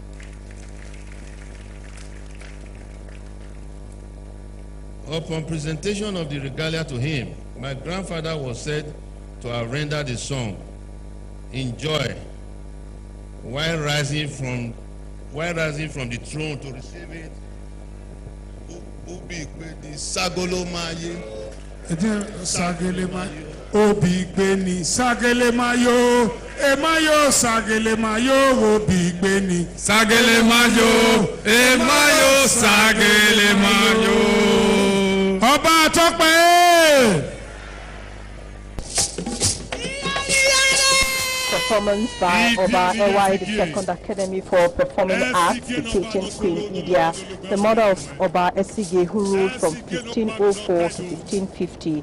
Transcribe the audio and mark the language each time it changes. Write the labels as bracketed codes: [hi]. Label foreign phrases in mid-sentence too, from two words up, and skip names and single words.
[en] Upon presentation of the regalia to him, my grandfather was said to have rendered the song in joy while rising from the throne to receive it. [bin] Obi gbeni sagele mayo, emayo sagele mayo, obi gbeni sagele mayo, emayo sagele mayo. [yo] Ọba Tópẹ́. [en] Performance by Oba Ewai II Academy for Performing Arts, depicting Queen Idia, the mother of Oba Esige, who ruled from 1504 to 1550.